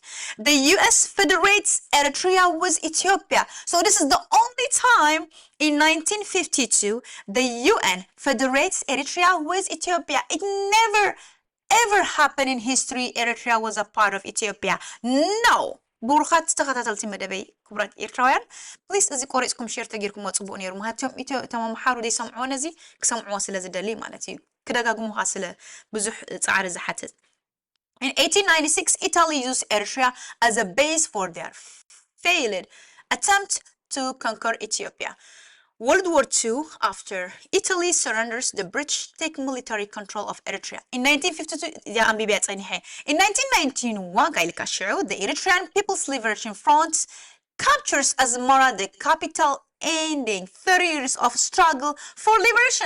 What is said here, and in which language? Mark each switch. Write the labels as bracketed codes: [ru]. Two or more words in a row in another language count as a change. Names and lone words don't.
[en] The US federates Eritrea with Ethiopia. So this is the only time in 1952 the UN federates Eritrea with Ethiopia. It never ever happened in history Eritrea was a part of Ethiopia. No. [ti] ብሩኻት ተኸታተልቲ መደበይ ክቡራት ኤርትራውያን ፕሊስ እዚ ቆሪፅኩም ሼር ተገይርኩም ወፅቡኡ ነይሩ ምክንያቱም ተመምሓሩ ዘይሰምዑን እዚ ክሰምዕዎ ስለ ዝደሊ ማለት እዩ ክደጋግሙኻ ስለ ብዙሕ ፃዕሪ ዝሓትት [en] In 1896, Italy used Eritrea as a base for their failed attempt to conquer Ethiopia. World War II, after Italy surrenders, the British take military control of Eritrea. In 1952, in 1991, the Eritrean People's Liberation Front captures Asmara, the capital, ending 30 years of struggle for liberation.